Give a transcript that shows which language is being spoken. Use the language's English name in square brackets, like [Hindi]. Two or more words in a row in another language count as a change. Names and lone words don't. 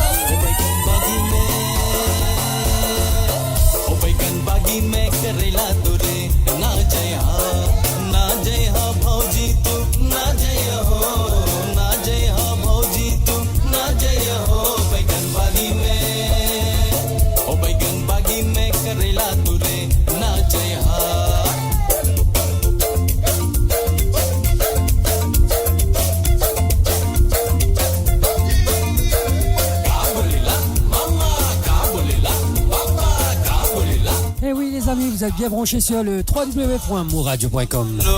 [Bhojpuri] ओ बैगन बागी में करेला तुरे ना जय हा भौजी तू ना जय हो ना जय हा भौजी तू ना जय हो बैगन बागी में करेला तुरे ना जय हा [French] Et oui les amis, vous êtes bien branchés sur le www.mouradio.com.